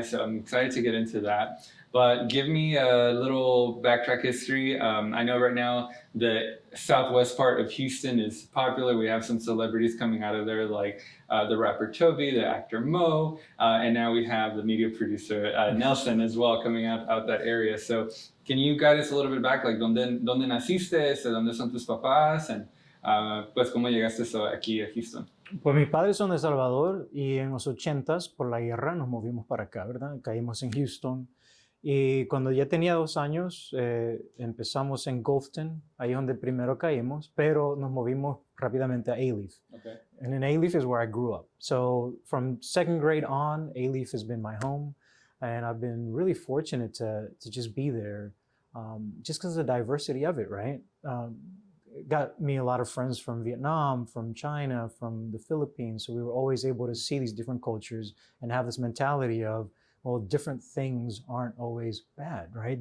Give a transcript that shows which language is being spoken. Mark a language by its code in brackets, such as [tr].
[en] So I'm excited to get into that. But give me a little backtrack history. I know right now the southwest part of Houston is popular. We have some celebrities coming out of there, like the rapper Toby, the actor Mo, and now we have the media producer Nelson as well coming out that area. So can you guide us a little bit back, like [es] donde naciste, donde son tus papás, [en] and [es] pues cómo llegaste aquí a Houston? Pues mis padres son de El Salvador y en los 80s por la guerra nos movimos para acá, ¿verdad? Caímos en Houston. Y cuando ya tenía 2 años, empezamos en Gulfton, ahí es donde primero caímos, pero nos movimos rápidamente a Alief. [en] And in Alief is where I grew up. So from 2nd grade on, Alief has been my home, and I've been really fortunate to just be there, just because of the diversity of it, right? Got me a lot of friends from Vietnam, from China, from the Philippines, so we were always able to see these different cultures and have this mentality of, well, different things aren't always bad, right?